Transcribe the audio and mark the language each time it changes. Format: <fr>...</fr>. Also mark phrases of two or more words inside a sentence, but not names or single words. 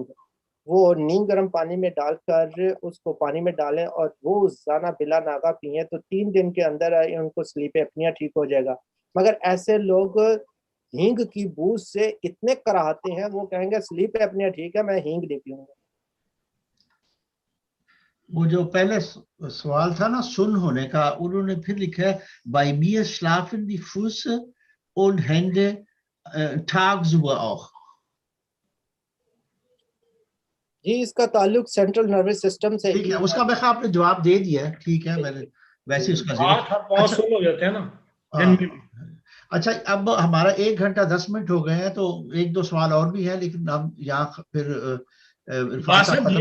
<ur>وہ نیم گرم پانی میں ڈال کر اس کو پانی میں ڈالیں اور روزانہ بلا ناغہ پئیں تو 3 دن کے اندر ان کو</ur> <en>sleep apnea</en> <ur>ٹھیک ہو جائے گا. مگر ایسے لوگ ہینگ کی بو سے اتنے کراہتے ہیں، وہ کہیں گے</ur> <en>sleep apnea</en> <ur>ٹھیک ہے، میں ہینگ نہیں پیوں گا. وہ جو پہلے سوال تھا نا سن ہونے کا، انہوں نے پھر لکھا ہے</ur> <de>bei mir schlafen die Füße und Hände tagsüber auch.</de> <ur>جی اس کا تعلق</ur> <en>central nervous system</en> <ur>سے ٹھیک ہے، اس کا میں آپ نے جواب دے دیا ہے، ٹھیک ہے، میں نے ویسے اس کا ہاتھ اور پاؤں سن ہو جاتے ہیں نا دن میں. اچھا اب ہمارا 1 گھنٹہ 10 منٹ ہو گئے ہیں، تو 1-2 سوال اور بھی ہیں، لیکن ہم یہاں پھر عرفان صاحب ختم</ur>